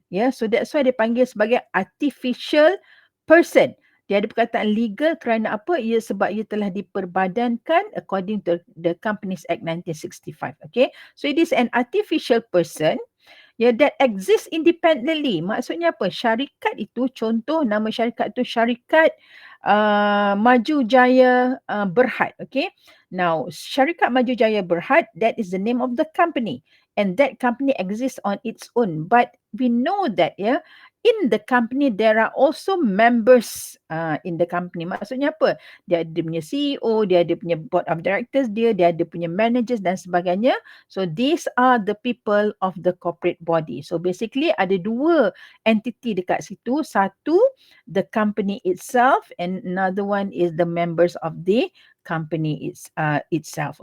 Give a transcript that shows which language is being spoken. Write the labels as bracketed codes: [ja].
[en] Yeah, so that's why [ms] dia panggil sebagai [en] artificial person. [ms] Dia ada perkataan legal kerana apa? Ia sebab ia telah diperbadankan [en] according to the Companies Act 1965. Okay, so it is an artificial person, ya, that exists independently. [ms] Maksudnya apa? Syarikat itu, contoh nama syarikat itu syarikat Maju Jaya Berhad. [en] Okay. Now, syarikat Maju Jaya Berhad, that is the name of the company. And that company exists on its own. But we know that, ya, in the company there are also members in the company. [ms] Maksudnya apa? Dia ada punya CEO, dia ada punya board of directors dia ada punya managers dan sebagainya. [en] So these are the people of the corporate body. So basically [ms] ada dua entity dekat situ. [en] Satu, the company itself, and another one is the members of the company itself.